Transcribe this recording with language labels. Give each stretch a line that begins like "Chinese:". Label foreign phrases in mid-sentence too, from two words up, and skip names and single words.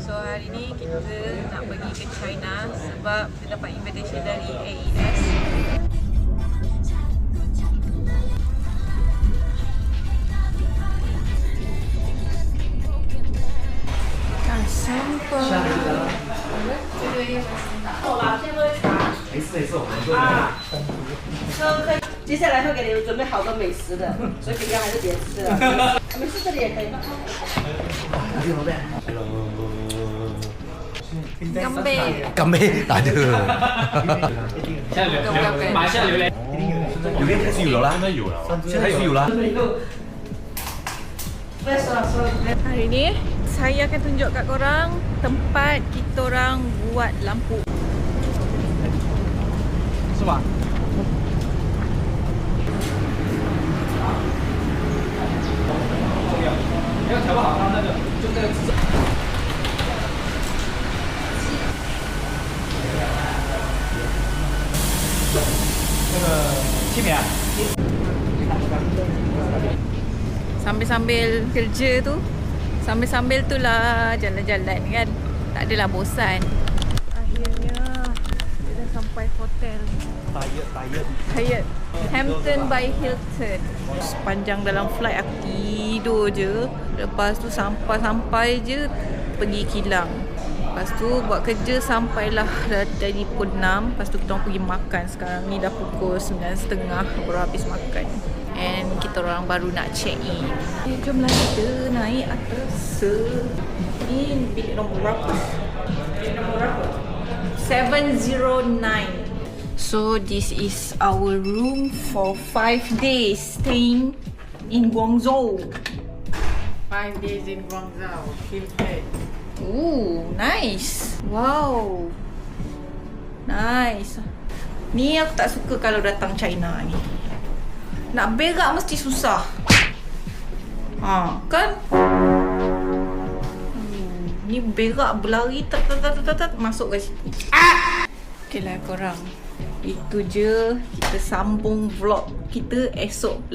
Malay: So hari ni kita nak pergi ke China sebab kita dapat invitation dari AES. Dah sampai.
Chinese: 接下来会给你们准备好多美食的，所以平常还是别吃了。美食这里也可以吗？
Malay: Gambir. Kambing tak ada.
Chinese: 现在马来西亚榴莲榴莲开始有了啦，现在开始有了。
Malay: Hari ni saya akan tunjuk kat korang tempat kita orang buat lampu.
Chinese: 是吧？要调不好它那个就那个姿势。那个器皿啊。
Malay: Sambil-sambil kerja tu, sambil-sambil tu lah jalan-jalan kan. Tak adalah bosan. Akhirnya kita dah sampai hotel. Hyatt Hampton by Hilton. Sepanjang dalam flight aku tidur je. Lepas tu sampai je pergi kilang. Lepas tu buat kerja sampailah dari pukul 6. Lepas tu kita orang pergi makan. Sekarang ni dah pukul 9.30 baru habis makan. And kita orang baru nak
English: check in.
Malay: Jomlah kita naik atas. Ini bilik nombor berapa? Bilik nombor berapa? 709.
English: So this is our room for 5 days staying in Guangzhou. 5 days in Guangzhou, Hilton. Ooh, nice. Wow. Nice.
Malay: Ni aku tak suka kalau datang China ni. Nak berak mesti susah. Kan? Ni berak berlari tat masuk ke situ. Okeylah korang. Itu je, kita sambung vlog kita esok pula, okey?